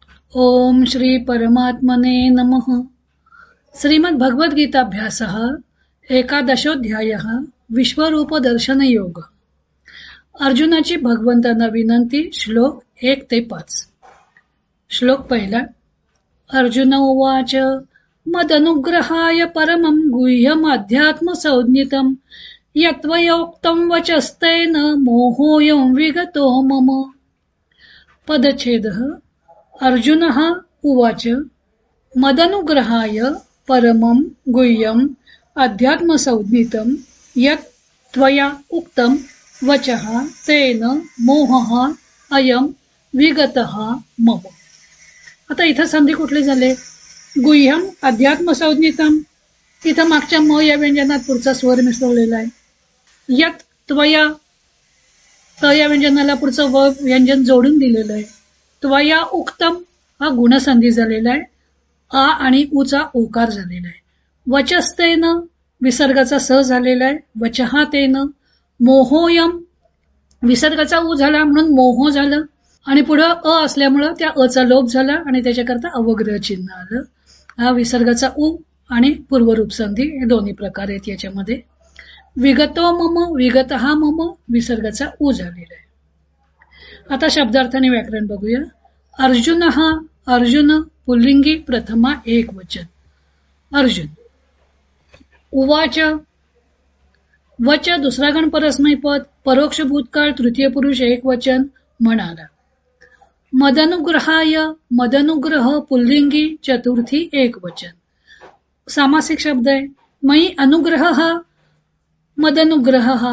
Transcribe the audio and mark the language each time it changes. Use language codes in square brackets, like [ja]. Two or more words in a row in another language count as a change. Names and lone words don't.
[sa] ओम श्री परमात्मने नमः। श्रीमद्भगवद्गीताभ्यासः एकादशोऽध्यायः विश्वरूपदर्शनयोग। [mr] अर्जुनाची भगवंतांना विनंती। श्लोक 1 ते 5। श्लोक पहिला। [sa] अर्जुन उवाच मदनुग्रहाय परमं गुह्यमध्यात्मसंज्ञितं यत्त्वयोक्तं वचस्तेन मोहोऽयं विगतो मम। पदच्छेदः। अर्जुनः उवाच मदनुग्रहाय परमं गुह्यम् अध्यात्मसंज्ञितं यत् त्वया उक्तं वचः तेन मोहः अयं विगतः मम। [mr] आता इथं संधी कुठली झाले? [sa] गुह्यम अध्यात्मसंज्ञितं, [mr] इथं मागच्या म या व्यंजनात पुढचा स्वर मिसळलेला आहे। [sa] यत् त्वया, [mr] त या व्यंजनाला पुढचं व व्यंजन जोडून दिलेलं आहे। [sa] त्वया उक्तम [mr] हा गुणसंधी झालेला आहे। आ आणि उचा ओकार झालेला आहे। वचस्तेन विसर्गाचा स झालेला आहे। [sa] वचहा तेन। [mr] मोहोयम विसर्गाचा उ झाला म्हणून मोह झालं आणि पुढं अ असल्यामुळं त्या अचा लोप झाला आणि त्याच्याकरता अवग्रह चिन्ह आलं। हा विसर्गाचा उ आणि पूर्वरूप संधी हे दोन्ही प्रकार आहेत याच्यामध्ये। [sa] विगतो मम, विगतहा मम [mr] विसर्गाचा उ झालेला आहे। आता शब्दार्थाने व्याकरण बघूया। अर्जुन हा अर्जुन पुल्लिंगी प्रथमा एक वचन अर्जुन। उवाच वच दुसरा गण परस्मै पद परोक्ष भूतकाळ तृतीय पुरुष एक वचन म्हणाला। मदनुग्रहाय मदनुग्रह पुल्लिंगी चतुर्थी एक वचन सामासिक शब्द आहे। [sa] मयी अनुग्रह [mr] हा मदनुग्रह हा।